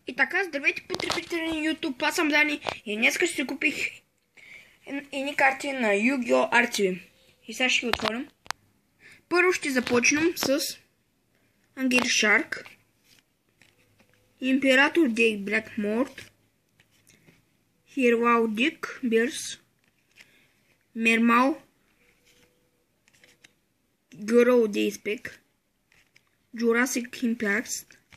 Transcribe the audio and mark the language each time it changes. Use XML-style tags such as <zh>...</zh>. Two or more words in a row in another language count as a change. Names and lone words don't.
<bg>И така, здравейте потребители на YouTube, аз съм Дани и днес ще си купих едни карти на Yu-Gi-Oh! Archive. И сега ще ги отворим. Първо ще започнем с Ангер Шарк, Император Дейк Блэкморт, Хирлау Дик Бирс, Мермал Гърл Дейспек, Jurassic Impact,</bg>